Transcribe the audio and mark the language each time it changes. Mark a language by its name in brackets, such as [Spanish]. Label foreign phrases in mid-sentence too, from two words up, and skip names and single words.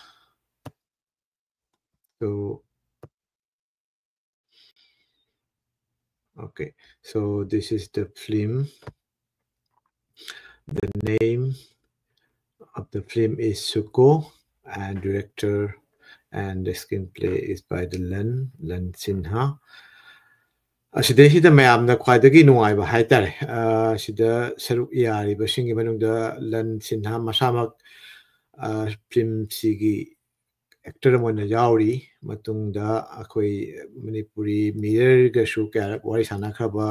[English] So okay, so this is the film. The name of the film is Suko, and director and the screenplay is by the Len Sinha. [Manipuri] Asida mayamna khwaidagi nungaiba haitare sida saruk yari basingi manungda Len Sinha masamak film sigi actor moina yauri matungda akoi Manipuri Mirror ga shu ka wari sanakhaba